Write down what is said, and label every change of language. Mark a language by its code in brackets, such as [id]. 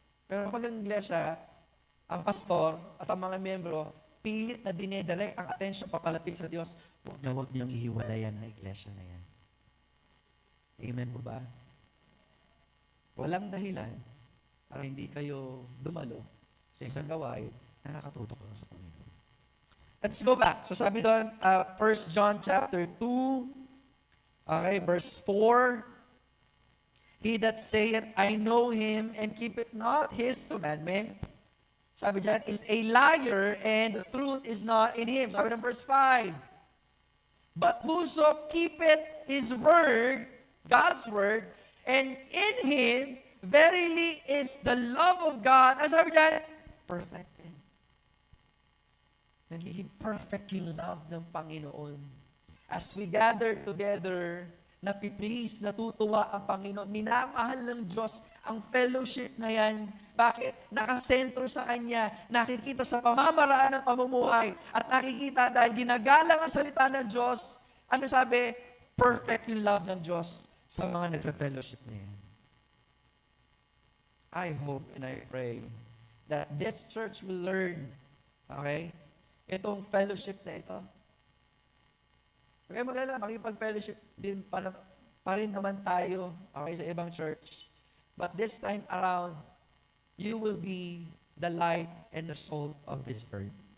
[tl] Pero kapag ang iglesia, ang pastor at ang mga membro, pilit na dinedirect ang atensyon papalapit sa Diyos, huwag niyong ihiwalayan na iglesia na yan. Amen po ba? Walang dahilan para hindi kayo dumalo sa isang gawain na nakatutok sa Panginoon. [en] Let's go back. [tl] So sabi doon, [en] 1 John chapter 2, okay, verse 4, He that saith, I know him, and keepeth not his commandment, [tl] sabi dyan, [en] is a liar, and the truth is not in him. [tl] Sabi ng verse 5, [en] but whoso keepeth his word, God's word, and in him, verily is the love of God. [tl] Ano sabi dyan? Perfected. Nagiging perfect yung love ng Panginoon. [en] As we gather together, napiplease, [tl] natutuwa ang Panginoon. Minamahal ng Diyos ang fellowship na yan. Bakit? Nakasentro sa Kanya, nakikita sa pamamaraan ng pamumuhay, at nakikita dahil ginagalang ang salita ng Diyos, ano sabi? Perfect yung love ng Diyos sa mga nagpa-fellowship na yan. [en] I hope and I pray that this church will learn, okay, [tl] itong fellowship na ito. Okay, magalala, makipag-fellowship din pa rin naman tayo, okay, sa ibang church. [en] But this time around, you will be the light and the salt of this earth.